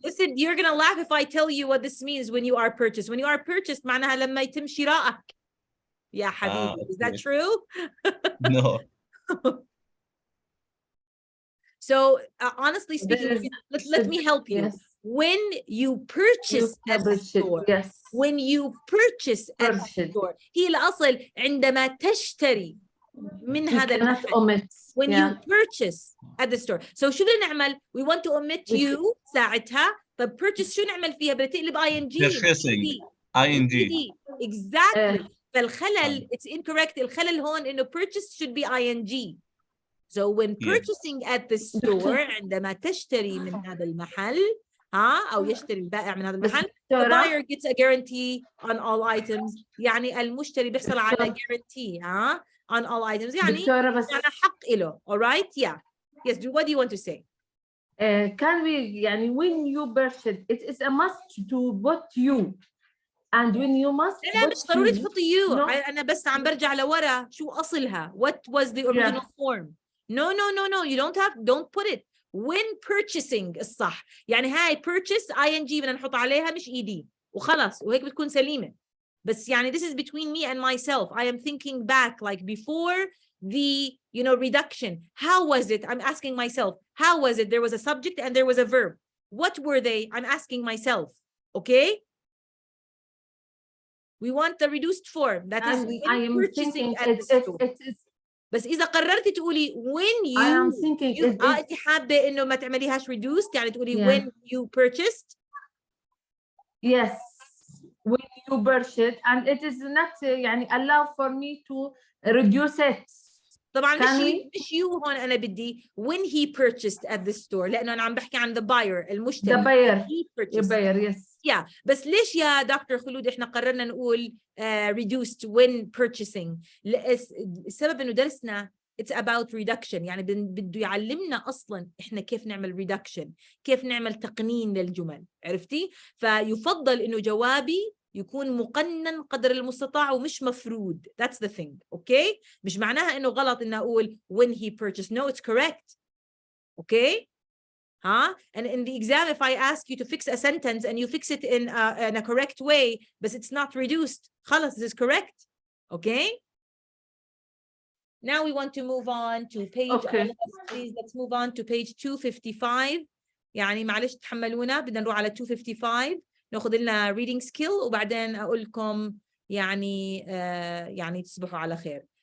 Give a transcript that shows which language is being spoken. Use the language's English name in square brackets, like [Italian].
[English] Listen, you're going to laugh if I tell you what this means when you are purchased. When you are purchased, [Arabic] معناها لما يتم شرائك. يا حبيبي, [English] Okay. Is that true? No. So honestly speaking, let me help you. Yes. When you purchase at the store, yes. when you purchase at the store, [Arabic] هي الأصل عندما تشتري من هذا المحل. [English] When you purchase at the store. [Arabic] So شو بدنا نعمل? [English] We want to omit you [Arabic] ساعتها. طب purchase شو نعمل فيها؟ بتقلب ing. [English] Purchasing. ing. Exactly. [Arabic] فالخلل, [English] it's incorrect. [Arabic] الخلل هون إنه [English] purchase should be ing. So when purchasing at the store, [Arabic] عندما تشتري من هذا المحل, [English] أو يشتري البائع من هذا المحل, the buyer gets a guarantee on all items. [Arabic] يعني المشتري بيحصل على guarantee, [English] on all items. [Arabic] يعني حق له. [English] All right? Yeah. Yes. What do you want to say? Can we, [Arabic] يعني [English] when you purchase, it is a must to put you. And when you must [Arabic] لا مش ضروري تحطي you. أنا بس عم برجع لورا شو أصلها. [English] What was the original form? No. You don't put it. When purchasing [Arabic] الصح. يعني هاي purchase ing بدنا نحط عليها مش ed. وخلص وهيك بتكون سليمة. بس يعني [English] this is between me and myself. I am thinking back like before the reduction. How was it? I'm asking myself. How was it? There was a subject and there was a verb. What were they? I'm asking myself. Okay? We want the reduced form. That is I am purchasing thinking at the store. [Arabic] بس إذا قررتي تقولي [English] when you, I am thinking [Arabic] أنت حابة إنه ما تعمليهاش reduced يعني تقولي [English] when you purchased. Yes, when you purchased, and it is not [Arabic] يعني [English] allow for me to reduce it. [Arabic] طبعا مش you هون أنا بدي [English] when he purchased at the store [Arabic] لأنه أنا عم بحكي عن [English] the buyer [Arabic] المشتري. [English] The buyer. He purchased. The buyer, yes. Yeah. [Arabic] بس ليش يا دكتور خلود إحنا قررنا نقول reduced [English] when purchasing؟ [Arabic] السبب إنه درسنا [English] it's about reduction. [Arabic] يعني بده يعلمنا أصلاً إحنا كيف نعمل reduction، كيف نعمل تقنين للجمل. عرفتي؟ فيفضل إنه جوابي يكون مقنن قدر المستطاع ومش مفرود. [English] That's the thing. Okay? [Arabic] مش معناها إنه غلط إن أقول when he purchased. [English] No, it's correct. Okay? And in the exam, if I ask you to fix a sentence and you fix it in a correct way, but it's not reduced, [Arabic] خلاص, [English] this is correct. Okay? Now we want to move on to page, please, let's move on to page 255. [Arabic] يعني معلش تحملونا بدنا نروح على 255 ناخذ لنا [English] reading skill [Arabic] وبعدين أقول لكم يعني تصبحوا على خير.